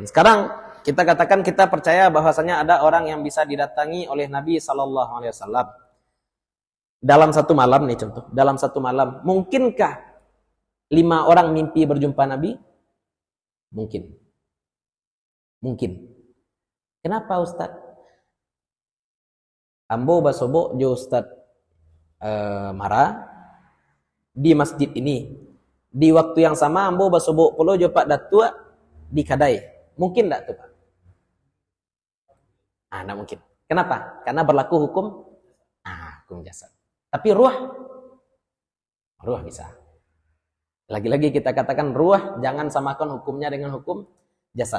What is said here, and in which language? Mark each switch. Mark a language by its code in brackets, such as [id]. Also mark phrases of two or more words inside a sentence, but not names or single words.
[id] Sekarang kita katakan kita percaya bahwasanya ada orang yang bisa didatangi oleh Nabi SAW dalam satu malam nih contoh. Dalam satu malam, mungkinkah 5 orang mimpi berjumpa Nabi? Mungkin. Mungkin. Kenapa Ustaz? [min] Ambo basobo jo Ustaz Mara di masjid ini. Di waktu yang sama ambo basobo pulau jo Pak Datua di Kadai. [id] Mungkin enggak tuh Pak? Enggak mungkin. Kenapa? Karena berlaku hukum jasad. Tapi ruh bisa. Lagi-lagi kita katakan ruh jangan samakan hukumnya dengan hukum jasad.